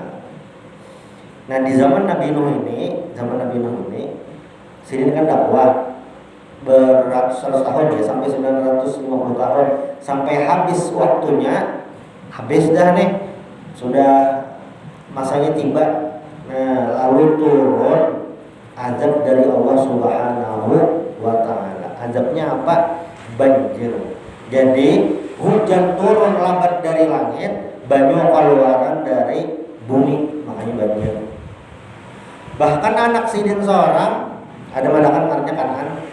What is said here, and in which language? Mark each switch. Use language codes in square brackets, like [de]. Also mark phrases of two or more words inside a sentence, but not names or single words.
[id] Nah, di zaman Nabi Nuh ini, sini kan dakwah beratus-ratus tahun ya, sampai 950 tahun, sampai habis waktunya, habis dah nih, sudah masanya tiba. Nah, lalu turun azab dari Allah [ar] سبحانه وتعالى. [id] Azabnya apa? Banjir. [bjn] Jadi hujan turun lambat dari langit, banyu keluaran dari bumi, makanya banjir. Bahkan anak Sidin seorang, ada madakan artinya Kan'an.